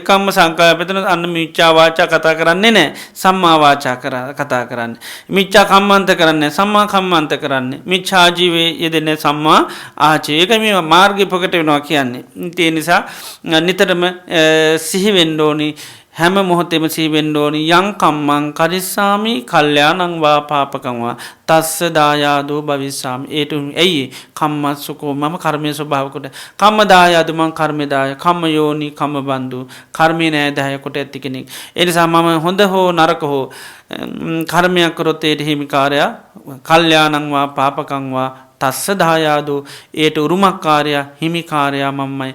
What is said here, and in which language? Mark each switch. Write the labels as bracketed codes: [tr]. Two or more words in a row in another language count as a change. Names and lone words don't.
[si] නෙක්ඛම්ම සංකල්පෙතන අන්න [pi] මිච්ඡා වාචා [si] කතා කරන්නේ නැහැ. [pi] සම්මා වාචා [si] කතා කරන්නේ. [pi] මිච්ඡා කම්මන්ත [si] කරන්නේ [pi] සම්මා කම්මන්ත [si] කරන්නේ. [pi] මිච්ඡා ජීවේ [si] යෙදෙන්නේ [pi] සම්මා ආජීව. [si] ඒක මේ මාර්ගය ප්‍රකට වෙනවා කියන්නේ. ඒ නිසා නිතරම සිහි වෙන්න ඕනි. හැම මොහොතෙම සිහිවෙන්න ඕනි [pi] යං කම්මං කරිස්සාමි කල්යාණං වා පාපකං වා තස්ස දායාදෝ භවිස්සාමි. [si] ඒට ඇයි කම්මස්සකෝ මම කර්මයේ ස්වභාව කොට [pi] කම්ම දායාද [si] මං කර්මේ දාය [pi] කම්ම යෝනි කම්ම බන්දු [si] කර්මේ නෑ දාය කොට ඇති කෙනෙක්. ඒ නිසා මම හොඳ හෝ නරක හෝ කර්මයක් කරොත් ඒට හිමිකාරයා [pi] කල්යාණං වා පාපකං වා තස්ස දායාදෝ [si] ඒට උරුමකාරයා හිමිකාරයා මමයි.